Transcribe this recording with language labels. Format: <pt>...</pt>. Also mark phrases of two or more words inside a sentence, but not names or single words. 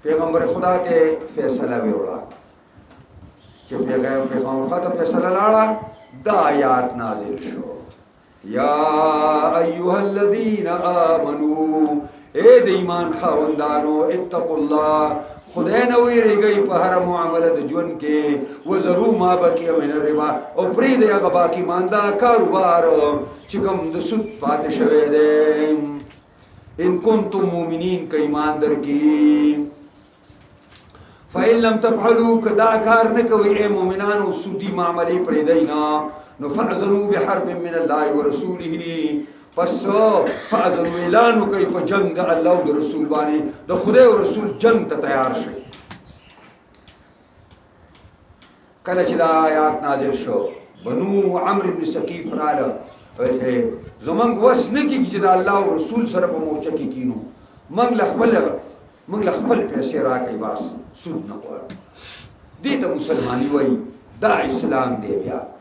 <ps>پیغمبر خدا ته فیصله ویوړه چې پیغمبر خدا ته فیصله لاړه دا آیات نازل شو</ps> <ar>یا ایها الذین آمنو</ar> <ps>اے د ایمان خاوندانو اتقوا الله خدای نه ویریږئ په هر معامله د ژوند کې</ps> <ar>وذرو ما بقي من الربا</ar> <ps>او پرېږدئ هغه باقي مانده کاروبار چې کوم د سود پاتې شوی دی</ps> <ar>ان کنتم مؤمنین</ar> <ps>که ایمان درکړي</ps> <ar>فإن لم تفعلوا</ar> <ps>کدا کار نه کوي اے مؤمنانو سودی معاملې پرېږدئ نه نو</ps> <ar>فأذنوا بحرب من الله ورسوله</ar> <ps>پس فأذنوا اعلان کوي په جنگ د الله او د رسول باندې د خدای او رسول جنگ ته تیار شي کله چې دا آیات نازل شو بنو عمرو بن ثقيف رااله زمونږ وس نه کېږي چې د الله او رسول سره په مورچه کې کینو موږ له خپل پیسې راکوي بس سود نه غواړو دې ته مسلماني وایي دا اسلام دی بیا</ps>